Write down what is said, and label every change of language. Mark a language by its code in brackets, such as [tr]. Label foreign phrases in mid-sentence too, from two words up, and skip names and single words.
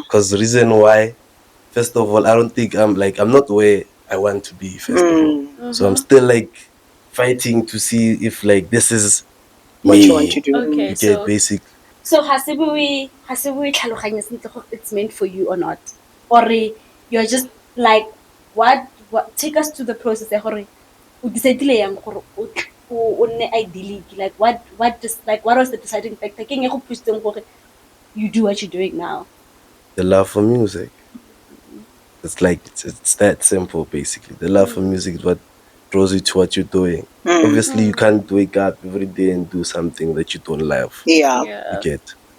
[en] Because the reason why, first of all, I don't think I'm not where I want to be, first of all. So I'm still, like, fighting to see if, like, this is What me. you want to do. Okay, You get basic. So hasibu it's meant for you or not? Or you're just like what take us to the process [tn] o decidile yang gore o nne [en] idyllic, like what was the deciding factor [tn] ke eng e go pushitseng gore [en] you do what you're doing now? The love for music. It's like it's that simple, basically. The love for music is what draws you to what you're doing. Obviously, you can't wake up every day and do something that you don't love. Yeah.